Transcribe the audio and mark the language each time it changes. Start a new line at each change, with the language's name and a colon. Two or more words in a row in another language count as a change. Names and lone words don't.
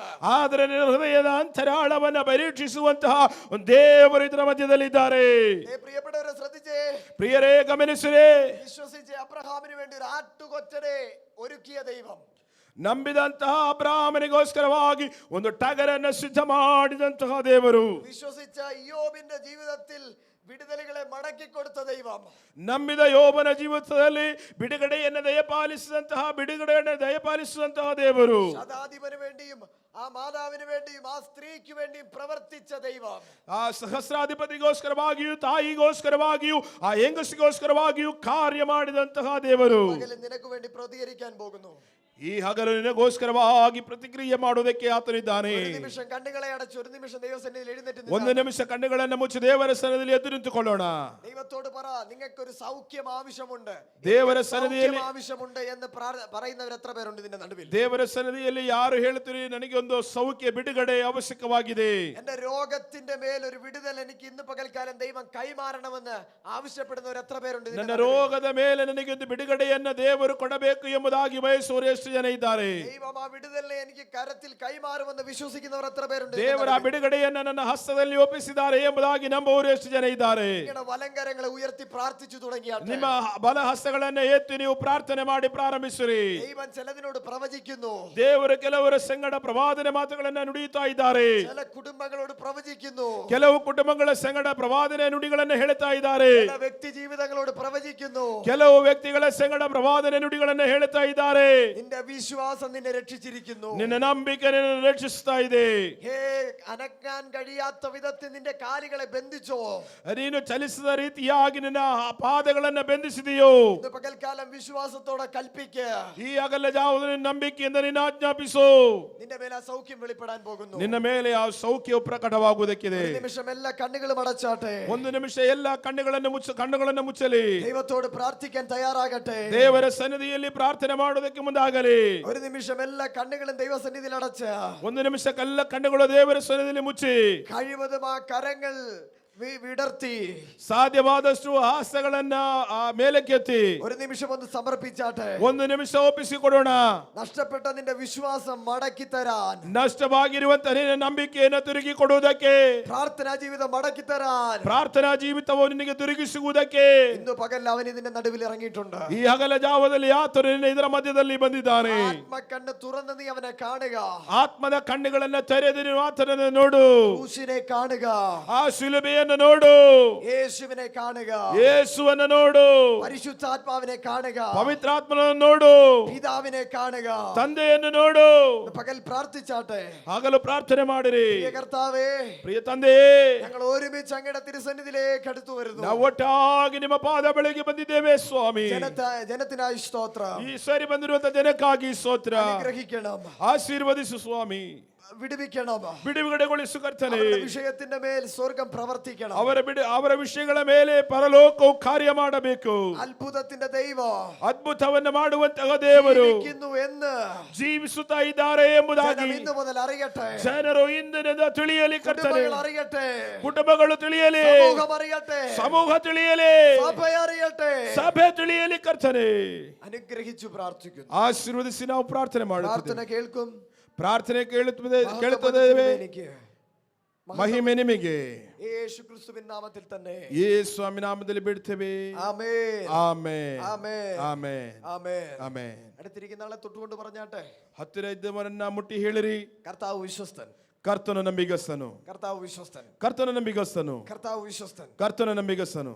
Kannada: ಆದರೆ ನಿನ್ನ ಹೃದಯದ ಅಂತರಾಳವನ್ನ ಪರೀಕ್ಷಿಸುವಂತಹ ಒಂದು ದೇವರು ಇದರ ಮಧ್ಯದಲ್ಲಿದ್ದಾರೆ.
Malayalam: പ്രിയപ്പെട്ടവരെ ശ്രദ്ധിച്ചേ,
Kannada: ಪ್ರಿಯರೇ ಗಮನಿಸಿರೇ,
Malayalam: വിശ്വസിച്ച് അബ്രഹാമിന് വേണ്ടി ഒരു ആട്ടുകൊറ്റനെ ഒരുക്കിയ ദൈവം,
Kannada: ನಂಬಿದಂತಹ ಅಬ್ರಾಹ್ಮನಿಗೋಸ್ಕರವಾಗಿ ಒಂದು ಟಗರನ್ನು ಸಿದ್ಧ ಮಾಡಿದಂತಹ ದೇವರು,
Malayalam: വിശ്വസിച്ച ഇയ്യോബിന്റെ ജീവിതത്തിൽ വിടുതലുകളെ മടക്കി കൊടുത്ത ദൈവം,
Kannada: ನಂಬಿದ ಯೋಬನ ಜೀವಿತದಲ್ಲಿ ಬಿಡುಗಡೆಯನ್ನು ದಯಪಾಲಿಸಿದಂತಹ ದೇವರು,
Malayalam: ശതാധിപന് വേണ്ടിയും ആ മാതാവിന് വേണ്ടിയും ആ സ്ത്രീക്ക് വേണ്ടിയും പ്രവർത്തിച്ച ദൈവം,
Kannada: ಆ ಸಹಸ್ರಾಧಿಪತಿಗೋಸ್ಕರವಾಗಿಯೂ ತಾಯಿಗೋಸ್ಕರವಾಗಿಯೂ ಆ ಹೆಂಗಸಿಗೋಸ್ಕರವಾಗಿಯೂ ಕಾರ್ಯ ಮಾಡಿದಂತಹ ದೇವರು
Malayalam: പകലും നിനക്ക് വേണ്ടി പ്രതികരിക്കാൻ പോകുന്നു.
Kannada: ಈ ಹಗಲು ನಿನಗೋಸ್ಕರವಾಗಿ ಪ್ರತಿಕ್ರಿಯೆ ಮಾಡುವುದಕ್ಕೆ ಆತನಿದ್ದಾನೆ.
Malayalam: ഒരു നിമിഷം കണ്ണുകളെ അടച്ച് ഒരു നിമിഷം ദൈവസന്നിധിയിൽ എഴുന്നേറ്റ്
Kannada: ಒಂದು
Malayalam: നിൽക്കാം.
Kannada: ನಿಮಿಷ ಕಣ್ಣುಗಳನ್ನು ಮುಚ್ಚಿ ದೇವರ ಸನ್ನಿಧಿಯಲ್ಲಿ ಎದ್ದು ನಿಂತುಕೊಳ್ಳೋಣ.
Malayalam: ദൈവത്തോട് പറ, നിങ്ങൾക്കൊരു സൗഖ്യം ആവശ്യമുണ്ട്,
Kannada: ದೇವರ
Malayalam: സൗഖ്യം
Kannada: സന്നിധിಯಲ್ಲಿ
Malayalam: ആവശ്യമുണ്ട് എന്ന് പറയുന്നവർ എത്ര പേരുണ്ട് ഇതിന്റെ നടുവിൽ?
Kannada: ದೇವರ ಸನ್ನಿಧಿಯಲ್ಲಿ ಯಾರು ಹೇಳ್ತೀರಿ ನನಗೆ ಒಂದು ಸೌಖ್ಯ ಬಿಡುಗಡೆ ಅವಶ್ಯಕವಾಗಿದೆ,
Malayalam: എന്റെ രോഗത്തിന്റെ മേൽ ഒരു വിടുതൽ എനിക്ക് ഇന്ന് പകൽക്കാലം ദൈവം കൈമാറണമെന്ന് ആവശ്യപ്പെടുന്നവർ എത്ര പേരുണ്ട് ഇതിന്റെ
Kannada: ನನ್ನ
Malayalam: നടുവിൽ?
Kannada: ರೋಗದ ಮೇಲೆ ನನಗೆ ಒಂದು ಬಿಡುಗಡೆಯನ್ನ ದೇವರು ಕೊಡಬೇಕು ಎಂಬುದಾಗಿ ಬಯಸುವವರು ಎಷ್ಟು ಜನ ಇದ್ದಾರೆ?
Malayalam: ദൈവം ആ വിടുതലിനെ എനിക്ക് കരത്തിൽ കൈമാറുമെന്ന് വിശ്വസിക്കുന്നവർ എത്ര പേരുണ്ട്?
Kannada: ದೇವರ ಆ ಬಿಡುಗಡೆಯನ್ನ ನನ್ನ ಹಸ್ತದಲ್ಲಿ ಒಪ್ಪಿಸಿದ್ದಾರೆ ಎಂಬುದಾಗಿ ನಂಬುವವರು ಎಷ್ಟು ಜನ ಇದ್ದಾರೆ?
Malayalam: നിങ്ങളുടെ വലങ്കരങ്ങളെ ഉയർത്തി പ്രാർത്ഥിച്ചു തുടങ്ങിയാട്ടെ.
Kannada: ನಿಮ್ಮ ಬಲ ಹಸ್ತಗಳನ್ನ ಎತ್ತಿ ನೀವು ಪ್ರಾರ್ಥನೆ ಮಾಡಿ ಪ್ರಾರಂಭಿಸಿರಿ.
Malayalam: ദൈവം ചിലതിനോട് പ്രവചിക്കുന്നു,
Kannada: ದೇವರು ಕೆಲವರ ಸಂಗಡ ಪ್ರವಾದನೆ ಮಾತುಗಳನ್ನ ನುಡಿಯುತ್ತಾ ಇದ್ದಾರೆ.
Malayalam: ചില കുടുംബങ്ങളോട് പ്രവചിക്കുന്നു,
Kannada: ಕೆಲವು ಕುಟುಂಬಗಳ ಸಂಗಡ ಪ್ರವಾದನೆ ನುಡಿಗಳನ್ನ ಹೇಳ್ತಾ ಇದ್ದಾರೆ.
Malayalam: ചില വ്യക്തി ജീവിതങ്ങളോട് പ്രവചിക്കുന്നു.
Kannada: ಕೆಲವು ವ್ಯಕ್ತಿಗಳ ಸಂಗಡ ಪ್ರವಾದನೆ ನುಡಿಗಳನ್ನ ಹೇಳ್ತಾ ಇದ್ದಾರೆ.
Malayalam: നിന്റെ വിശ്വാസം നിന്നെ രക്ഷിച്ചിരിക്കുന്നു.
Kannada: ನಿನ್ನ ನಂಬಿಕೆ ನಿನ್ನನ್ನು ರಕ್ಷಿಸ್ತಾ ಇದೆ.
Malayalam: ഹേ, അനക്കാൻ കഴിയാത്ത വിധത്തിൽ നിന്റെ കാലുകളെ ബന്ധിച്ചോ?
Kannada: ನೀನು ಚಲಿಸಿದ ರೀತಿಯಾಗಿ ನಿನ್ನ ಪಾದಗಳನ್ನ ಬೆಂದಿಸಿದೆಯೋ?
Malayalam: ഇന്ന് പകൽക്കാലം വിശ്വാസത്തോടെ കൽപ്പിക്കുക,
Kannada: ಈ ಅಗಲ ಜಾವದಲ್ಲಿ ನಂಬಿಕೆಯಿಂದ ನಿನ್ನ ಆಜ್ಞಾಪಿಸು.
Malayalam: നിന്റെ മേൽ ആ സൗഖ്യം വെളിപ്പെടാൻ പോകുന്നു.
Kannada: ನಿನ್ನ ಮೇಲೆ ಆ ಸೌಖ್ಯವು ಪ್ರಕಟವಾಗುವುದಕ್ಕಿದೆ.
Malayalam: ഒരു നിമിഷം എല്ലാ കണ്ണുകളും അടച്ചാട്ടെ.
Kannada: ಒಂದು ನಿಮಿಷ ಎಲ್ಲ ಕಣ್ಣುಗಳನ್ನು ಮುಚ್ಚಲಿ.
Malayalam: ദൈവത്തോട് പ്രാർത്ഥിക്കാൻ തയ്യാറാകട്ടെ.
Kannada: ದೇವರ ಸನ್ನಿಧಿಯಲ್ಲಿ ಪ್ರಾರ್ಥನೆ ಮಾಡುವುದಕ್ಕೆ ಮುಂದಾಗಲಿ.
Malayalam: ഒരു നിമിഷം എല്ലാ കണ്ണുകളും ദൈവസന്നിധിയിൽ അടച്ച്
Kannada: ಒಂದು ನಿಮಿಷ ಎಲ್ಲ ಕಣ್ಣುಗಳು ದೇವರ ಸನ್ನಿಧಿಯಲ್ಲಿ ಮುಚ್ಚಿ
Malayalam: കഴിവതും ആ കരങ്ങൾ വിടർത്തി
Kannada: ಸಾಧ್ಯವಾದಷ್ಟು ಹಸ್ತಗಳನ್ನ ಮೇಲಕ್ಕೆತ್ತಿ
Malayalam: ഒരു നിമിഷം ഒന്ന് സമർപ്പിച്ചാട്ടെ.
Kannada: ಒಂದು ನಿಮಿಷ ಒಪ್ಪಿಸಿಕೊಡೋಣ.
Malayalam: നഷ്ടപ്പെട്ട നിന്റെ വിശ്വാസം മടക്കി തരാൻ,
Kannada: ನಷ್ಟವಾಗಿರುವಂತ ನಿನ್ನ ನಂಬಿಕೆಯನ್ನು ತಿರುಗಿ ಕೊಡುವುದಕ್ಕೆ,
Malayalam: പ്രാർത്ഥനാ ജീവിതം മടക്കി തരാൻ
Kannada: ಪ್ರಾರ್ಥನಾ ಜೀವಿತವನ್ನು ನಿನಗೆ ತಿರುಗಿಸುವುದಕ್ಕೆ
Malayalam: ഇന്ന് പകൽ അവൻ ഇതിന്റെ നടുവിൽ ഇറങ്ങിയിട്ടുണ്ട്.
Kannada: ಈ ಹಗಲ ಜಾವದಲ್ಲಿ ಆತನು ನಿನ್ನ ಇದರ ಮಧ್ಯದಲ್ಲಿ ಬಂದಿದ್ದಾನೆ.
Malayalam: ആത്മക്കണ്ണ് തുറന്ന് നീ അവനെ കാണുക,
Kannada: ಆತ್ಮದ ಕಣ್ಣುಗಳನ್ನ ತೆರೆದು ನೀನು ಆತನನ್ನು ನೋಡು.
Malayalam: ക്രൂശിനെ കാണുക,
Kannada: ಆ ಶಿಲುಬೆಯನ್ನು ನೋಡು.
Malayalam: യേശുവിനെ കാണുക,
Kannada: ಯೇಸುವನ್ನು ನೋಡು.
Malayalam: പരിശുദ്ധാത്മാവിനെ കാണുക,
Kannada: ಪವಿತ್ರಾತ್ಮನನ್ನು ನೋಡು.
Malayalam: പിതാവിനെ കാണുക.
Kannada: ತಂದೆಯನ್ನು ನೋಡು.
Malayalam: ഇന്ന് പകൽ പ്രാർത്ഥിച്ചാട്ടെ.
Kannada: ಆಗಲು ಪ್ರಾರ್ಥನೆ ಮಾಡಿರಿ.
Malayalam: പ്രിയ കർത്താവേ,
Kannada: ಪ್ರಿಯ ತಂದೆಯೇ,
Malayalam: ഞങ്ങൾ ഒരുമിച്ച് അങ്ങയുടെ തിരുസന്നിധിയിലേക്ക് അടുത്തു വരുന്നു.
Kannada: ನಾವು ಒಟ್ಟಾಗಿ ನಿಮ್ಮ ಪಾದ ಬಳಿಗೆ ಬಂದಿದ್ದೇವೆ ಸ್ವಾಮಿ.
Malayalam: ജനത്തിനായി സ്തോത്രം.
Kannada: ಈ ಸರಿ ಬಂದಿರುವಂತ ಜನಕ್ಕಾಗಿ ಸ್ತೋತ್ರ.
Malayalam: അനുഗ്രഹിക്കണം,
Kannada: ಆಶೀರ್ವದಿಸು ಸ್ವಾಮಿ.
Malayalam: വിടുവിക്കണം.
Kannada: ಬಿಡುಗಡೆಗೊಳಿಸು ಕರ್ತನೆ.
Malayalam: അവരുടെ വിഷയത്തിന്റെ മേൽ സ്വർഗം പ്രവർത്തിക്കണം.
Kannada: ಅವರ ವಿಷಯಗಳ ಮೇಲೆ ಪರಲೋಕವು ಕಾರ್ಯ ಮಾಡಬೇಕು.
Malayalam: അത്ഭുതത്തിന്റെ ദൈവം
Kannada: ಅದ್ಭುತವನ್ನು ಮಾಡುವಂತಹ ದೇವರು
Malayalam: ജീവിക്കുന്നു എന്ന്
Kannada: ಜೀವಿಸುತ್ತಾ ಇದ್ದಾರೆ ಎಂಬುದಾಗಿ
Malayalam: ജനം ഇന്നു മുതൽ അറിയട്ടെ.
Kannada: ಜನರು ಇಂದಿನಿಂದ ತಿಳಿಯಲಿ ಕರ್ತನೆ.
Malayalam: കുടുംബങ്ങൾ അറിയട്ടെ,
Kannada: ಕುಟುಂಬಗಳು ತಿಳಿಯಲಿ,
Malayalam: സമൂഹം അറിയട്ടെ,
Kannada: ಸಮೂಹ ತಿಳಿಯಲಿ,
Malayalam: സഭ അറിയട്ടെ.
Kannada: ಸಭೆ ತಿಳಿಯಲಿ ಕರ್ತನೆ.
Malayalam: അനുഗ്രഹിച്ചു പ്രാർത്ഥിക്കുന്നു.
Kannada: ಆಶೀರ್ವದಿಸಿ ನಾವು ಪ್ರಾರ್ಥನೆ
Malayalam: പ്രാർത്ഥന
Kannada: ಮಾಡುತ್ತೇವೆ.
Malayalam: കേൾക്കും.
Kannada: ಪ್ರಾರ್ಥನೆ ಕೇಳುತ್ತೇವೆ.
Malayalam: എനിക്ക്
Kannada: ಮಹಿಮೆ ನಿಮಗೆ
Malayalam: യേശു ക്രിസ്തുവിൻ നാമത്തിൽ തന്നെ.
Kannada: ಯೇಸು ಸ್ವಾಮಿ ನಾಮದಲ್ಲಿ ಬಿಡ್ತೇವೆ.
Malayalam: ആമേൻ,
Kannada: ಆಮೆನ್,
Malayalam: ആമേൻ,
Kannada: ಆಮೆನ್,
Malayalam: ആമേൻ.
Kannada: ಆಮೆನ್.
Malayalam: അടുത്തിരിക്കുന്ന ആളെ തൊട്ടുകൊണ്ട് പറഞ്ഞാട്ടെ,
Kannada: ಹತ್ತಿರ ಇದ್ದವರನ್ನ ಮುಟ್ಟಿ ಹೇಳಿರಿ,
Malayalam: കർത്താവ് വിശ്വസ്തൻ,
Kannada: ಕರ್ತನು ನಂಬಿಗಸ್ತನು,
Malayalam: കർത്താവ് വിശ്വസ്തൻ,
Kannada: ಕರ್ತನು ನಂಬಿಗಸ್ತನು,
Malayalam: കർത്താവ് വിശ്വസ്തൻ.
Kannada: കರ್ತನು ನಂಬಿಗಸ್ತನು.